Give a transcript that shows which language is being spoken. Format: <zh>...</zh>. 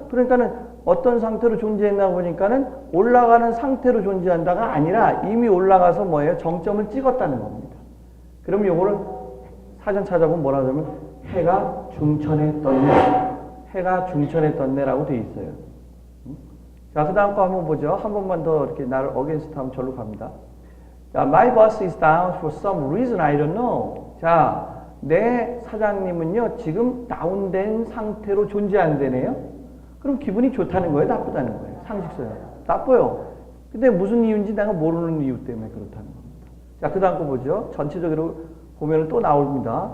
<ko>그러니까는 어떤 상태로 존재했나 보니까는 올라가는 상태로 존재한다가 아니라 이미 올라가서 뭐예요? 정점을 찍었다는 겁니다. 그럼 요거를 사전 찾아보면 뭐라 그러면 해가 중천에 떴네. 해가 중천에 떴네라고 돼 있어요. 자, 그 다음 거 한번 보죠. 한 번만 더 이렇게 나를 어게인스트 하면 절로 갑니다.</ko> <en>자, my boss is down for some reason I don't know.</en> <ko>자, 내 사장님은요, 지금 다운된 상태로 존재한다네요. 그럼 기분이 좋다는 거예요? 나쁘다는 거예요? 상식적으로. 나빠요. 근데 무슨 이유인지 내가 모르는 이유 때문에 그렇다는 겁니다. 자, 그 다음 거 보죠. 전체적으로 보면 또 나옵니다.</ko>